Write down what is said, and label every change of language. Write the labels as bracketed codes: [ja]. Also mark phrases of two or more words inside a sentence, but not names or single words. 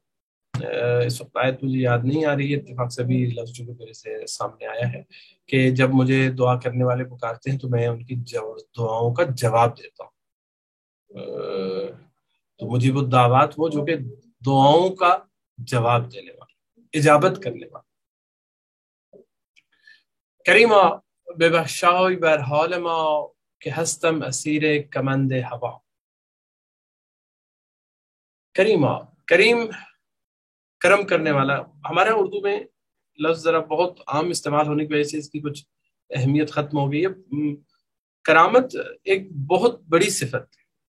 [ur] اس وقت آیت مجھے یاد نہیں آ رہی ہے، اتفاق سے بھی لفظ جو میرے سے سامنے آیا ہے کہ جب مجھے دعا کرنے والے پکارتے ہیں تو میں ان کی دعاؤں کا جواب دیتا ہوں. تو مجیب الدعوات وہ جو کہ دعاؤں کا جواب دینے والا، اجابت کرنے والا. [fa] کریمہ بے بخشای بر حال ما کہ ہستم اسیر کمند ہوا. [ur] کریمہ، کریم کرم کرنے والا. ہمارے اردو میں لفظ ذرا بہت عام استعمال ہونے کی وجہ سے اس کی کچھ اہمیت ختم ہو گئی ہے. کرامت ایک بہت بڑی صفت ہے.